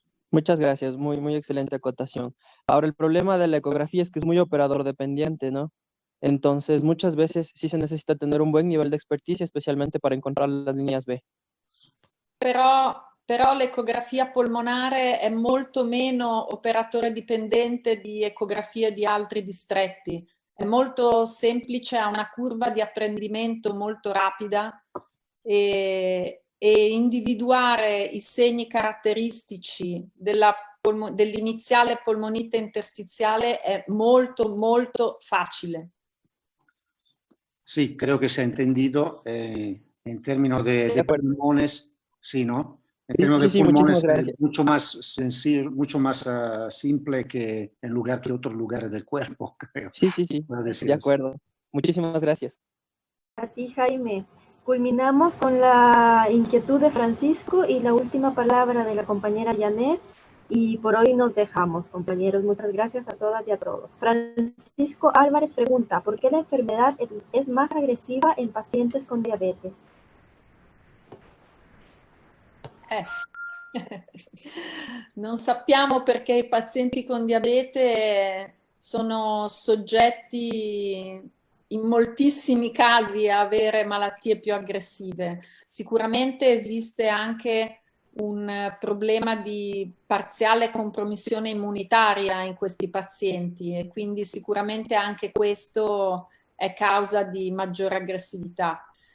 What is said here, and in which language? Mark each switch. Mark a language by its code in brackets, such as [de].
[es] Muchas gracias, muy excelente acotación. Ahora, el problema de la ecografía es que es muy operador dependiente, ¿no? Entonces, muchas veces sí se necesita tener un buen nivel de experticia, especialmente para encontrar las líneas B. [it] Però l'ecografia polmonare è molto meno operatore dipendente di ecografia di altri distretti. È molto semplice, ha una curva di apprendimento molto rapida e individuare i segni caratteristici dell'iniziale polmonite interstiziale è molto facile. [es] Sí, creo que se ha entendido en términos de pulmones, sí, ¿no? En términos de pulmones es mucho más sencillo, mucho más simple que en lugar que otros lugares del cuerpo, creo. Sí, de acuerdo. Muchísimas gracias. A ti, Jaime. Culminamos con la inquietud de Francisco y la última palabra de la compañera Janet. Y por hoy nos dejamos, compañeros. Muchas gracias a todas y a todos. Francisco Álvarez pregunta, ¿por qué la enfermedad es más agresiva en pacientes con diabetes? [it] Non sappiamo perché i pazienti con diabete sono soggetti in moltissimi casi a avere malattie più aggressive. Sicuramente esiste anche un problema di parziale compromissione immunitaria in questi pazienti e quindi sicuramente anche questo è causa di maggiore aggressività.